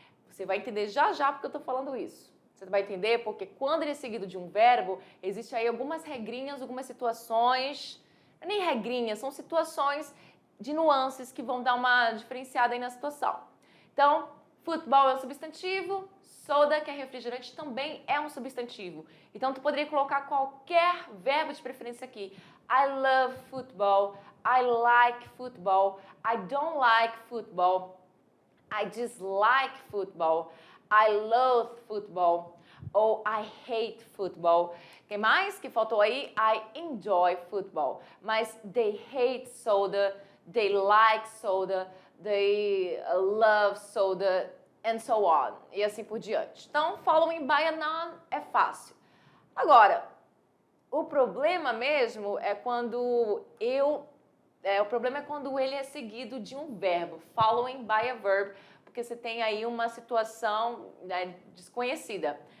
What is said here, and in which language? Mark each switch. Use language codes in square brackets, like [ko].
[pt] Você vai entender já já porque eu estou falando isso. Você vai entender porque quando ele é seguido de um verbo, existe aí algumas regrinhas, algumas situações, nem regrinhas, são situações de nuances que vão dar uma diferenciada aí na situação. Então, football é um substantivo, soda, que é refrigerante, também é um substantivo. Então, tu poderia colocar qualquer verbo de preferência aqui. [en] I love football, I like football, I don't like football, I dislike football, I loathe football, ou I hate football. [pt] O que mais que faltou aí? [en] I enjoy football. Mas they hate soda, they like soda, they love soda, and so on. [pt] E assim por diante. Então, [en] following by a noun [pt] é fácil. Agora, o problema mesmo é quando o problema é quando ele é seguido de um verbo, [en] following by a verb, [pt] porque você tem aí uma situação, né, desconhecida.